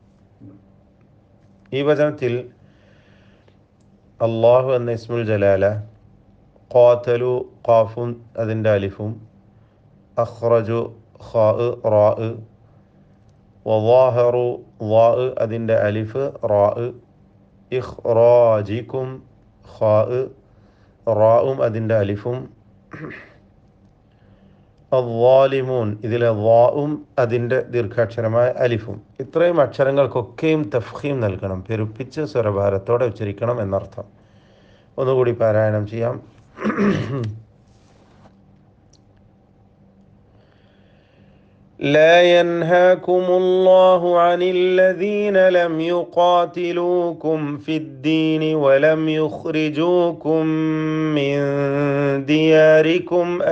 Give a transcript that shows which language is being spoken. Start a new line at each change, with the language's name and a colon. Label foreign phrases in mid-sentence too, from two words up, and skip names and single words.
Malayalam: ഈ വചനത്തിൽ അള്ളാഹു എന്ന
Arabic: اسم الجلالة,
Malayalam: ഖാതലു ഖാഫും അതിൻ്റെ അലിഫും, അഖ്റജു ഖാ റാ, വദാഹറു ളാ അതിൻ്റെ അലിഫ് റാ, ഇഖ്റാജിക്കും ഖാ റാഉം അതിൻ്റെ അലിഫും, അദ്വാലിമൂൻ ഇതിലെ ളാഉം അതിൻ്റെ ദീർഘാക്ഷരമായ അലിഫും. ഇത്രയും അക്ഷരങ്ങൾക്കൊക്കെയും തഫ്ഖീം നൽകണം, പെരുപ്പിച്ച് സ്വരഭാരത്തോടെ ഉച്ചരിക്കണം എന്നർത്ഥം. ഒന്നുകൂടി പാരായണം ചെയ്യാം.
Arabic: لا ينهاكم الله عن الذين لم يقاتلوكم في الدين ولم يخرجوكم من دياركم